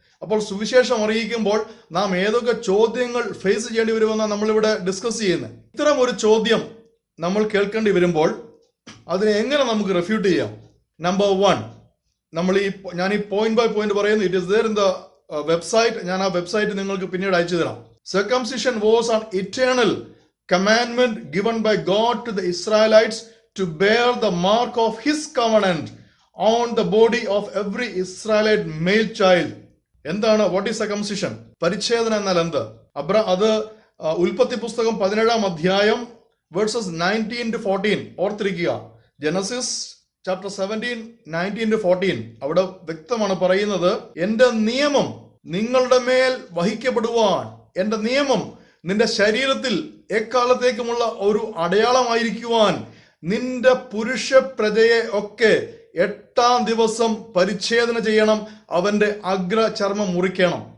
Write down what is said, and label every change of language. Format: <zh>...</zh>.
<ml>അപ്പോൾ സുവിശേഷം അറിയിക്കുമ്പോൾ നാം ഏതൊക്കെ ചോദ്യങ്ങൾ ഫേസ് ചെയ്യേണ്ടി വരുമെന്നാണ് നമ്മളിവിടെ ഡിസ്കസ് ചെയ്യുന്നത്. ഇത്തരം ഒരു ചോദ്യം നമ്മൾ കേൾക്കേണ്ടി വരുമ്പോൾ അതിനെ എങ്ങനെ നമുക്ക് റെഫ്യൂട്ട് ചെയ്യാം? നമ്പർ 1, ഞാൻ ഈ പോയിന്റ് ബൈ പോയിന്റ് പറയുന്നു.</ml> <en>It is there in the website.</en> <ml>ഞാൻ ആ വെബ്സൈറ്റ് നിങ്ങൾക്ക് പിന്നീട് അയച്ചു തരാം.</ml> <en>Circumcision was an eternal commandment given by God to the Israelites to bear the mark of his covenant on the body of every Israelite male child.</en> <ml>എന്താണ്</ml> <en>What is circumcision?</en> <ml>പരിച്ഛേദന എന്നാൽ എന്ത്? അത് ഉൽപ്പത്തി പുസ്തകം 17 അധ്യായം വേഴ്സസ് 19-14 ഓർത്തിരിക്കുക. ജനസിസ് ചാപ്റ്റർ 17:19-14 അവിടെ വ്യക്തമാണ് പറയുന്നത്, എന്റെ നിയമം നിങ്ങളുടെ മേൽ വഹിക്കപ്പെടുവാൻ, എന്റെ നിയമം നിന്റെ ശരീരത്തിൽ എക്കാലത്തേക്കുമുള്ള ഒരു അടയാളമായിരിക്കുവാൻ നിന്റെ പുരുഷ പ്രജയെ ഒക്കെ 8-ാം ദിവസം പരിച്ഛേദന ചെയ്യണം, അവന്റെ അഗ്രചർമ്മം മുറിക്കണം.</ml>